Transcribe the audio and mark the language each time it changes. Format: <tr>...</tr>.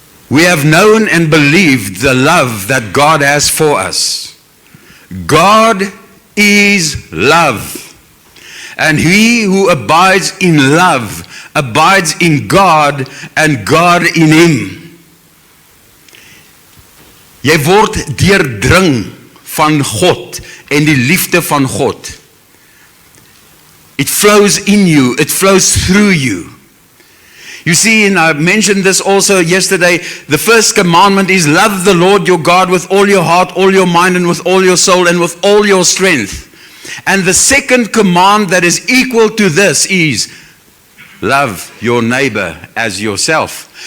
<en>We have known and believed the love that God has for us. God is love. And he who abides in love abides in God and God in him.</en> <af>Jy word deurdring van God en die liefde van God.</af> <en>It flows in you, it flows through you. You see, and I mentioned this also yesterday, the first commandment is love the Lord your God with all your heart, all your mind, and with all your soul, and with all your strength. And the second command that is equal to this is love your neighbor as yourself.</en>